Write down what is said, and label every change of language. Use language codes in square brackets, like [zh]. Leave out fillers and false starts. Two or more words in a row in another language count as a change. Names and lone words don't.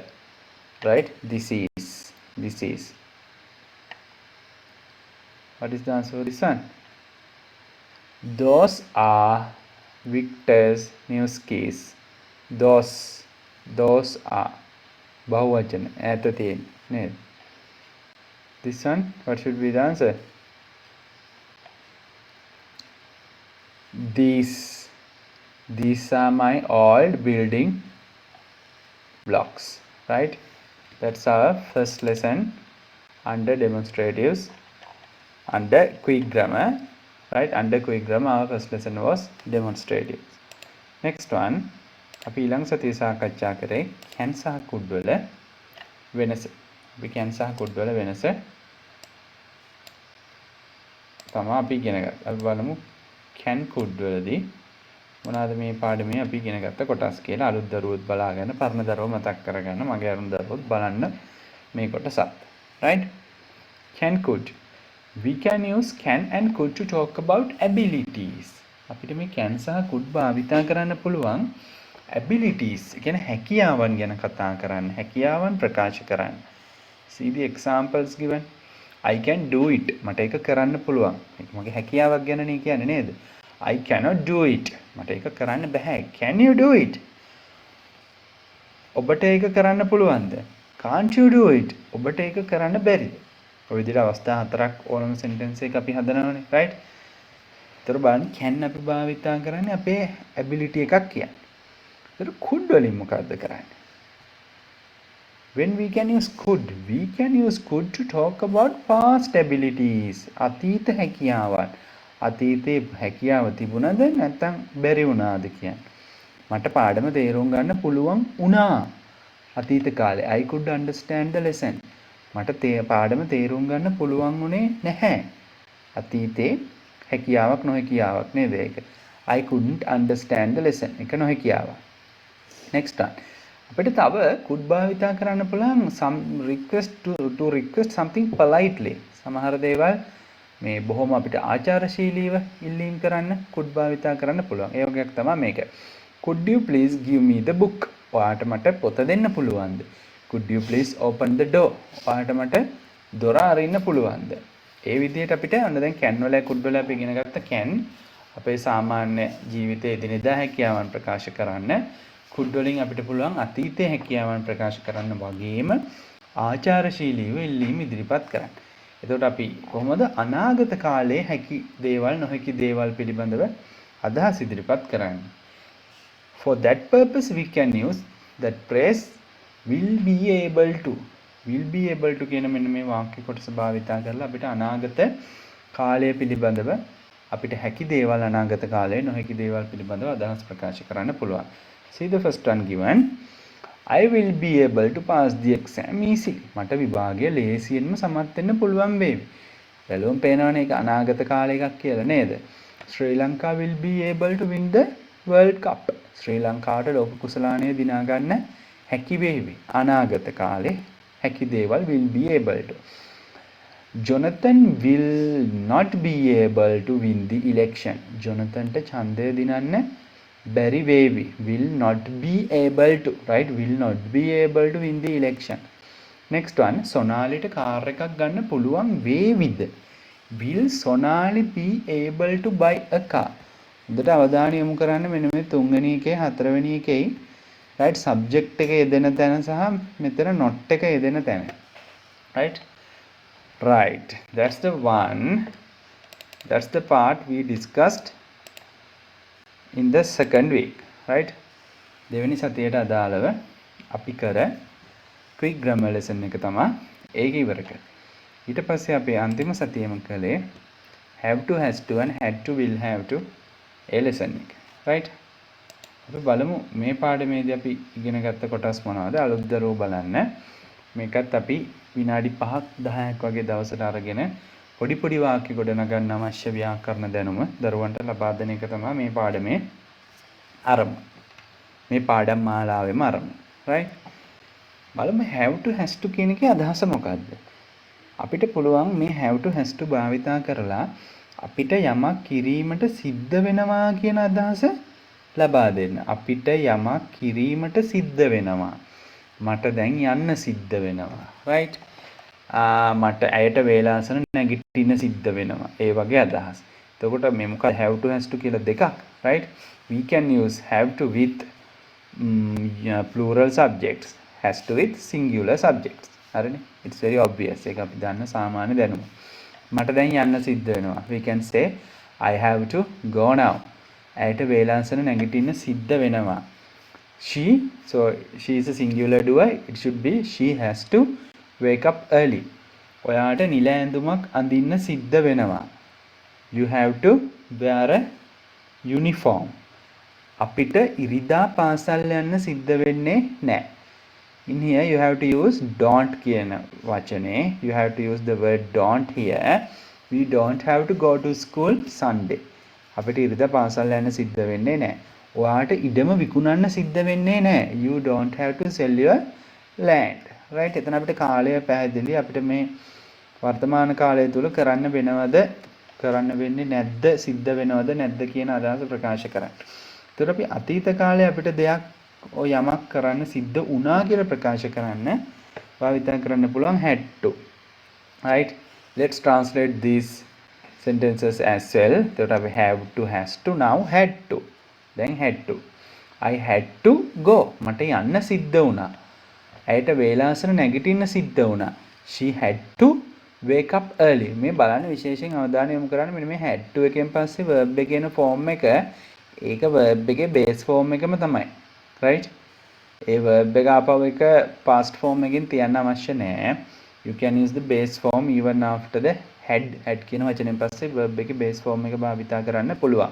[en] right? This is. What is the answer for this one? Those are Victor's new skis. Those are [si] bahuvachan ඈත තියෙන නේද? [en] This one, what should be the answer? These are my old building blocks. right? That's our first lesson under demonstratives, under quick grammar. right? Under quick grammar our first lesson was demonstratives. Next one, [si] අපි ඊළඟ සතියේ සාකච්ඡා කරේ can සහ could වල වෙනස. අපි can සහ could වල වෙනස තමයි අපි ඉගෙන ගත්තා. අපි බලමු can could වලදී මොනවාද මේ පාඩමේ අපි ඉගෙන ගත්ත කොටස් කියලා. අලුත් දරුවොත් බලාගෙන පරණ දරුවෝ මතක් කරගන්න. මගේ අරුණ දරුවොත් බලන්න මේ කොටසත්. right? [en] Can could. We can use can and could to talk about abilities. [si] අපිට මේ can සහ could භාවිතා කරන්න පුළුවන් abilities. ඒ කියන්නේ හැකියාවන් ගැන කතා කරන්න, හැකියාවන් ප්‍රකාශ කරන්න. [en] See the examples given. I can do it. [si] මට ඒක කරන්න පුළුවන්. ඒක මගේ හැකියාවක් ගැන නේ කියන්නේ නේද? [en] I cannot do it. [si] මට ඒක කරන්න බෑ. [en] Can you do it? [si] ඔබට ඒක කරන්න පුළුවන්ද? [en] Can't you do it? [si] ඔබට ඒක කරන්න බැරිද? ඔය විදිහට අවස්ථා හතරක් ඕනම sentence එක අපි හදනවානේ, right? ඒතර බලන්න can අපි භාවිතා කරන්නේ අපේ ability එකක් කියන්නේ. ඒතර could වලින් මොකද්ද කරන්නේ? [en] When we can use could to talk about past abilities. [si] අතීත හැකියාවන්. අතීතේ හැකියාව තිබුණද නැත්නම් බැරි වුණාද කියන්නේ. මට පාඩම තේරුම් ගන්න පුළුවන් වුණා. අතීත කාලේ [en] I could understand the lesson. [si] මට පාඩම තේරුම් ගන්න පුළුවන් වුණේ නැහැ. අතීතේ හැකියාවක් නොහැකියාවක් නේද ඒක. [en] I couldn't understand the lesson. [si] ඒක නොහැකියාවක්. [en] next one. [si] අපිට තව [en] could [si] භාවිතා කරන්න පුළුවන් [en] some request to request something politely. [si] සමහර දේවල් මේ බොහොම අපිට ආචාරශීලීව ඉල්ලීම් කරන්න could භාවිතා කරන්න පුළුවන්. ඒ වගේක් තමයි මේක. [en] Could you please give me the book? [si] ඔයාට මට පොත දෙන්න පුළුවන්ද? [en] Could you please open the door? [si] ඔයාට මට දොර අරින්න පුළුවන්ද? ඒ විදිහට අපිට අන්න දැන් can වල could වල අපි ඉගෙන ගත්ත can අපේ සාමාන්‍ය ජීවිතයේ එදිනෙදා හැකියාවන් ප්‍රකාශ කරන්න could වලින් අපිට පුළුවන් අතීතයේ හැකියාවන් ප්‍රකාශ කරන්න වගේම ආචාරශීලීව ඉල්ලීම් ඉදිරිපත් කරන්න. එතකොට අපි කොහොමද අනාගත කාලයේ හැකි දේවල් නොහැකි දේවල් පිළිබඳව අදහස් ඉදිරිපත් කරන්නේ? [en] For that purpose we can use that phrase will be able to. will be able to [si] කියන මෙන්න මේ වාක්‍ය කොටස භාවිතා කරලා අපිට අනාගත කාලය පිළිබඳව අපිට හැකි දේවල් අනාගත කාලයේ නොහැකි දේවල් පිළිබඳව අදහස් ප්‍රකාශ කරන්න පුළුවන්. [en] See the first one given. I will be able to pass the exam easily. [si] මට විභාගය ලේසියෙන්ම සමත් වෙන්න පුළුවන් වේවි. බැලුවම පේනවනේ ඒක අනාගත කාලය එකක් කියලා නේද? [en] Sri Lanka will be able to win the World Cup. [si] ශ්‍රී ලංකාවට ලෝක කුසලානය දිනා ගන්න හැකි වේවි. අනාගත කාලේ හැකි දේවල් [en] will be able to. Jonathan will not be able to win the election. [si] Jonathanට ඡන්දය දිනන්න බැරි වේවි. [en] will not be able to, right? will not be able to win the election. next one. [si] සොනාලිට කාර් එකක් ගන්න පුළුවන් වේවිද? [en] will Sonali be able to buy a car? [si] හොඳට අවධානය යොමු කරන්න මෙන්න මේ තුන්වෙනි එකේ හතරවෙනි එකේ [en] right subject [si] එක යෙදෙන තැන සහ මෙතන not එක යෙදෙන තැන. [en] right that's the part we discussed in the second week. [si] right දෙවෙනි සතියට අදාළව අපි කර [en] quick grammar lesson [si] එක තමයි ඒක ඉවර කරේ. ඊට පස්සේ අපි අන්තිම සතියේම කළේ [en] have to, has to and had to, will have to [si] ඒ lesson එක. right අපි බලමු මේ පාඩමේදී අපි ඉගෙන ගත්ත කොටස් මොනවද? අලුත් දරුවෝ බලන්න. මේකත් අපි විනාඩි 5ක් 10ක් වගේ දවසට අරගෙන පොඩි වාක්‍ය ගොඩනගන්න අවශ්‍ය ව්‍යාකරණ දැනුම දරුවන්ට ලබා දෙන එක තමයි මේ පාඩමේ අරමුණ. මේ පාඩම් මාලාවෙම අරමුණ. right බලමු [en] have to, has to [si] කියන එකේ අදහස මොකක්ද? අපිට පුළුවන් මේ [en] have to, has to [si] භාවිතා කරලා අපිට යමක් කිරීමට සිද්ධ වෙනවා කියන අදහස ලබා දෙන්න. අපිට යමක් කිරීමට සිද්ධ වෙනවා. මට දැන් යන්න සිද්ධ වෙනවා. right මට ඇයට වේලාසන නැගිටින්න සිද්ධ වෙනවා. ඒ වගේ අදහස්. එතකොට මේ මොකද [en] have to, has to [si] කියලා දෙකක්. [en] right we can use have to with plural subjects, has to with singular subjects. හරිනේ it's very obvious. [si] ඒක අපි දන්න සාමාන්‍ය දැනුම. මට දැන් යන්න සිද්ධ වෙනවා. [en] we can say I have to go now. [si] ඇයට වේලාසන නැගිටින්න සිද්ධ වෙනවා. [en] she is a singular doer. it should be she has to wake up early. [si] ඔයාට නිල ඇඳුමක් අඳින්න සිද්ධ වෙනවා. [en] you have to wear a uniform. [si] අපිට ඉරිදා පාසල් යන්න සිද්ධ වෙන්නේ නැහැ. [en] in here you have to use don't [si] කියන වචනේ. [en] you have to use the word don't here. We don't have to go to school Sunday. [si] අපිට ඉරිදා පාසල් යන්න සිද්ධ වෙන්නේ නැහැ. ඔයාට ඉඩම විකුණන්න සිද්ධ වෙන්නේ නැහැ. [en] You don't have to sell your land. right? [si] එතන අපිට කාලය පැහැදිලි. අපිට මේ වර්තමාන කාලය තුල කරන්න වෙනවද කරන්න වෙන්නේ නැද්ද සිද්ධ වෙනවද නැද්ද කියන අදහස ප්‍රකාශ කරන්න. ඒතර අපි අතීත කාලේ අපිට දෙයක් ඔය යමක් කරන්න සිද්ධ වුණා කියලා ප්‍රකාශ කරන්න භාවිත කරන්න පුළුවන් [en] had to. [si] right? [en] Let's translate these sentences as well. That we have to, has to, now had to. Then had to. I had to go. [si] මට යන්න සිද්ධ වුණා. ඇයට වේලාසන නැගිටින්න සිද්ධ වුණා. [en] She had to wake up early. [si] මේ බලන්න විශේෂයෙන් අවධානය යොමු කරන්න මෙන්න මේ had to එකෙන් පස්සේ verb එකේ එන form එක ඒක verb එකේ [en] base form [si] එකම තමයි. right? ඒ verb එක ආපහු එක past form එකකින් තියන්න අවශ්‍ය නැහැ. [en] You can use the base form even after the had [si] කියන වචනෙන් පස්සේ [en] verb එකේ base form [si] එක භාවිතා කරන්න පුළුවන්.